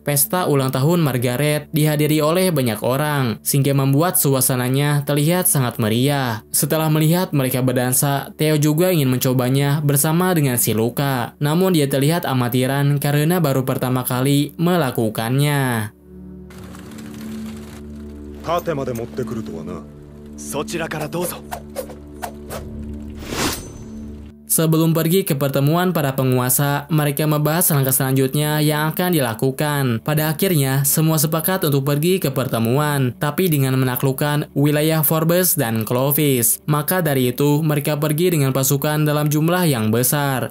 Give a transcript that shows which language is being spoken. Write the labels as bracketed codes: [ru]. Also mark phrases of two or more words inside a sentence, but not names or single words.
[id] Pesta ulang tahun Margaret dihadiri oleh banyak orang, sehingga membuat suasananya terlihat sangat meriah. Setelah melihat mereka berdansa, Theo juga ingin mencobanya bersama dengan Shiluka. Namun dia terlihat amatiran karena baru pertama kali melakukannya. [ja] 盾まで持ってくるとはな。そちらからどうぞ。 [id] Sebelum pergi ke pertemuan para penguasa, mereka membahas langkah selanjutnya yang akan dilakukan. Pada akhirnya, semua sepakat untuk pergi ke pertemuan, tapi dengan menaklukkan wilayah Forbes dan Clovis. Maka dari itu, mereka pergi dengan pasukan dalam jumlah yang besar.